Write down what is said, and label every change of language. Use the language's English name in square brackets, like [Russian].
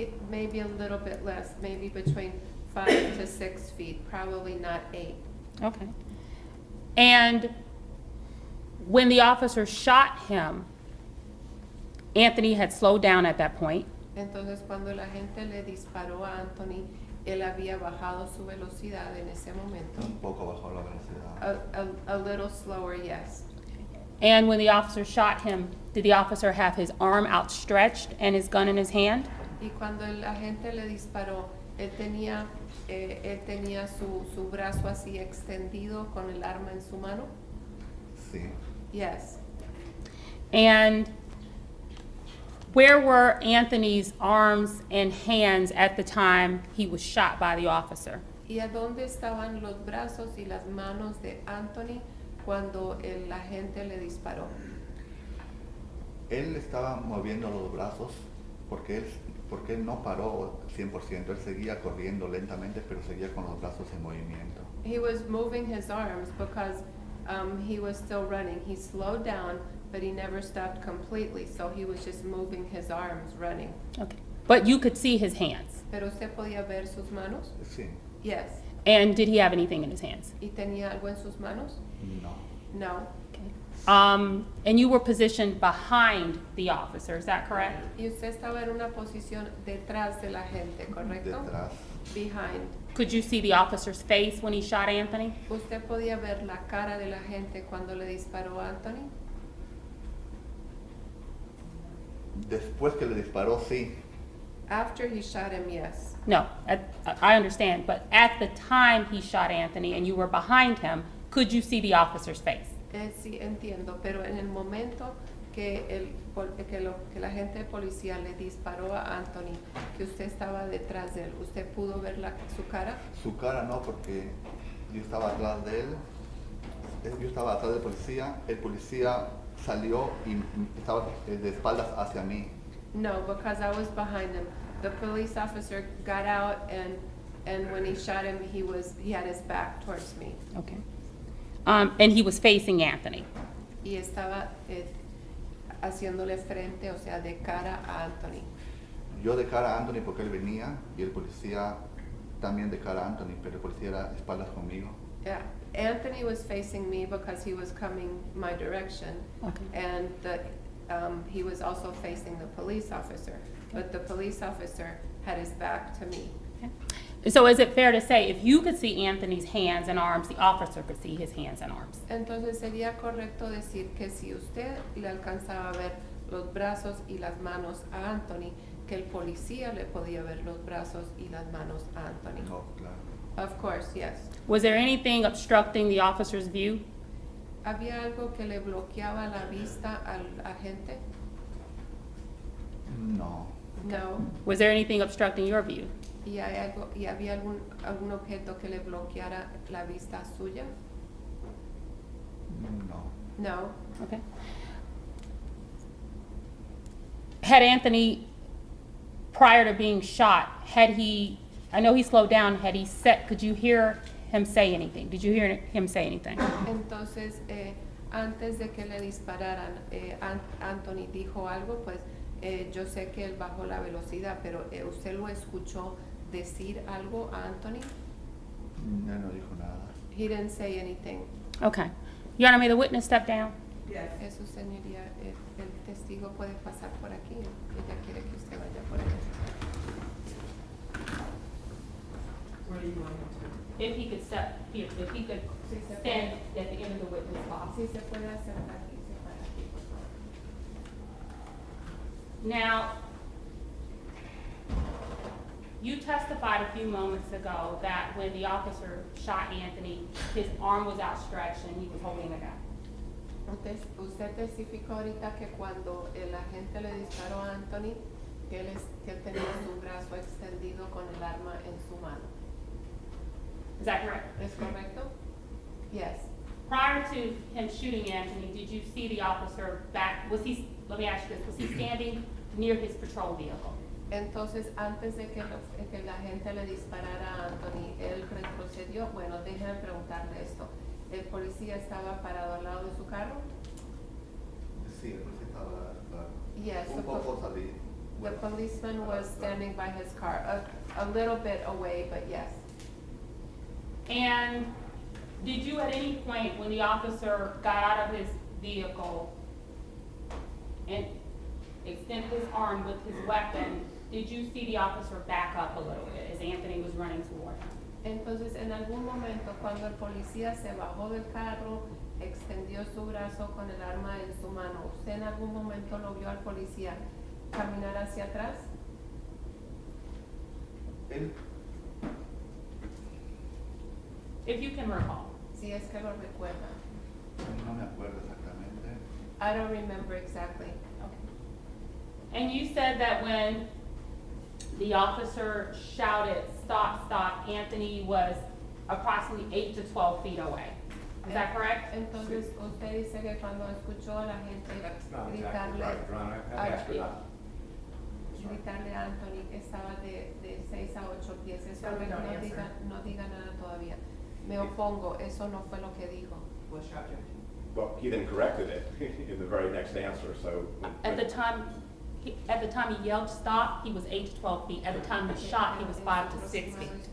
[English] Maybe a little bit less, maybe between 5 to 6 feet, probably not 8. Okay. And when the officer shot him, Anthony had slowed down at that point. [Spanish] Entonces, cuando la gente le disparó a Anthony, él había bajado su velocidad en ese momento. Un poco bajó la velocidad. [English] A little slower, yes. And when the officer shot him, did the officer have his arm outstretched and his gun in his hand? [Spanish] Y cuando la gente le disparó, él tenía su brazo así extendido con el arma en su mano. Sí. [English] Yes. And where were Anthony's arms and hands at the time he was shot by the officer? [Spanish] ¿Y a dónde estaban los brazos y las manos de Anthony cuando el agente le disparó? Él estaba moviendo los brazos porque él no paró 100%, él seguía corriendo lentamente, pero seguía con los brazos en movimiento. [English] He was moving his arms because he was still running. He slowed down, but he never stopped completely, so he was just moving his arms, running. Okay. But you could see his hands. [Spanish] ¿Pero usted podía ver sus manos? Sí. [English] Yes. And did he have anything in his hands? [Spanish] ¿Y tenía algo en sus manos? No. [English] No. And you were positioned behind the officer, is that correct? [Spanish] Y usted estaba en una posición detrás de la gente, ¿correcto? Detrás. [English] Behind. Could you see the officer's face when he shot Anthony? [Spanish] ¿Usted podía ver la cara de la gente cuando le disparó a Anthony? Después que le disparó, sí. [English] After he shot him, yes. No, I understand, but at the time he shot Anthony and you were behind him, could you see the officer's face? [Spanish] Sí, entiendo, pero en el momento que la agente de policía le disparó a Anthony, que usted estaba detrás de él, ¿usted pudo ver su cara? Su cara no, porque yo estaba atrás de él, yo estaba atrás del policía, el policía salió y estaba de espaldas hacia mí. [English] No, because I was behind him. The police officer got out and when he shot him, he had his back towards me. Okay. And he was facing Anthony. [Spanish] Y estaba haciéndole frente, o sea, de cara a Anthony. Yo de cara a Anthony porque él venía y el policía también de cara a Anthony, pero el policía era de espaldas conmigo. [English] Yeah, Anthony was facing me because he was coming my direction. Okay. And he was also facing the police officer, but the police officer had his back to me. Okay. So is it fair to say if you could see Anthony's hands and arms, the officer could see his hands and arms? [Spanish] Entonces sería correcto decir que si usted le alcanzaba a ver los brazos y las manos a Anthony, que el policía le podía ver los brazos y las manos a Anthony. No, claro. [English] Of course, yes. Was there anything obstructing the officer's view? [Spanish] ¿Había algo que le bloqueaba la vista al agente? No. [English] No. Was there anything obstructing your view? [Spanish] ¿Y había algún objeto que le bloqueara la vista suya? No. [English] No. Okay. Had Anthony, prior to being shot, I know he slowed down, could you hear him say anything? Did you hear him say anything? [Spanish] Entonces, antes de que le dispararan, Anthony dijo algo, pues yo sé que él bajó la velocidad, pero ¿usted lo escuchó decir algo a Anthony? Él no dijo nada. [English] He didn't say anything. Okay. Your Honor, may the witness step down? Yes. [Spanish] Eso, señoría, el testigo puede pasar por aquí. Ella quiere que usted vaya por allá. [English] Where do you want him to? If he could step here, if he could stand at the end of the witness box. [Spanish] Sí, se puede hacer aquí, se puede aquí, por favor. [English] Now, you testified a few moments ago that when the officer shot Anthony, his arm was outstretched and he was holding a gun. [Spanish] Usted testificó ahorita que cuando el agente le disparó a Anthony, que él tenía su brazo extendido con el arma en su mano. Is that correct? ¿Es correcto? [English] Yes. Prior to him shooting Anthony, did you see the officer back, let me ask you this, was he standing near his patrol vehicle? [Spanish] Entonces, antes de que la gente le disparara a Anthony, él retrocedió. Bueno, déjenme preguntarle esto. ¿El policía estaba parado al lado de su carro? Sí, el policía estaba, claro. [English] Yes, [Spanish] Un poco salí. [English] The policeman was standing by his car, a little bit away, but yes. And did you at any point when the officer got out of his vehicle and extended his arm with his weapon, did you see the officer back up a little bit as Anthony was running toward him? [Spanish] Entonces, en algún momento, cuando el policía se bajó del carro, extendió su brazo con el arma en su mano, ¿usted en algún momento lo vio al policía caminar hacia atrás? Él, [English] If you can recall. [Spanish] Si es que lo recuerda. no me acuerdo exactamente. [English] I don't remember exactly. Okay. And you said that when the officer shouted, "Stop, stop," Anthony was approximately 8 to 12 feet away. Is that correct? [Spanish] Entonces, usted dice que cuando escuchó a la gente [English] That's not exactly right, Ron. I asked her that. [Spanish] gritarle a Anthony que estaba de 6 a 8 pies. Eso [English] No, we don't [Spanish] no [English] answer. [Spanish] no diga nada todavía. Me opongo, eso no fue lo que dijo. [English] What's your objection? Well, he then corrected it in the very next answer, so. At the time he yelled stop, he was 8 to 12 feet. At the time he shot, he was 5 to 6 feet.